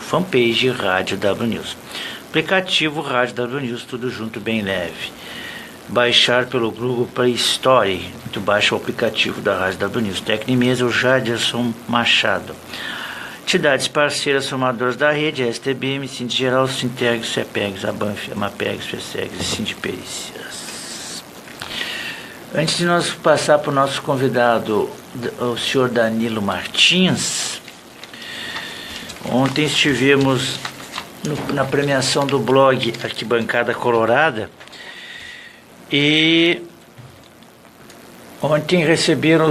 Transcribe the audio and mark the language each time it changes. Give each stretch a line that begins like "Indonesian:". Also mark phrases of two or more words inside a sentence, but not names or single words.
Portuguese: Fanpage Rádio W News. Aplicativo Rádio W News, tudo junto, bem leve. Baixar pelo Google Play Store. Tu baixa o aplicativo da Rádio W News. Tecnimesa, o Jaderson Machado. Entidades parceiras formadoras da rede, a STBM, Sindigeral, Sinteg, CEPEGS, ABANF, AMAPEGS, FESEGS e Sindiperícias. Antes de nós passar para o nosso convidado, o senhor Danilo Martins, ontem estivemos na premiação do blog Arquibancada Colorada e ontem receberam